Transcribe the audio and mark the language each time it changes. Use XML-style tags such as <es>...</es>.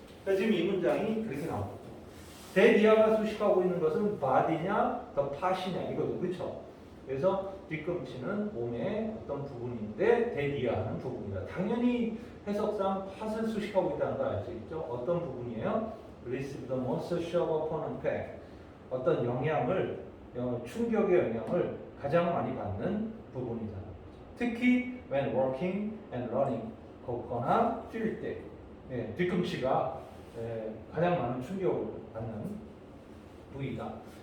<ko>그러니까 지금 이 문장이 그렇게 나오죠. 대디아가 수식하고 있는 것은 body냐, the part이냐 이거죠, 그렇죠? 그래서 뒤꿈치는 몸의 어떤 부분인데 대디아는 부분이다. 당연히 해석상 part을 수식하고 있다는 걸 알 수 있죠. 어떤 부분이에요?</ko> <en>Receive the most shock upon impact.</en> <ko>어떤 영향을 충격의 영향을 가장 많이 받는 부분이다. 특히</ko> <en>when walking and running</en> <ko>걷거나 뛸 때 뒤꿈치가 가장 많은 충격을 받는 부위다.</ko>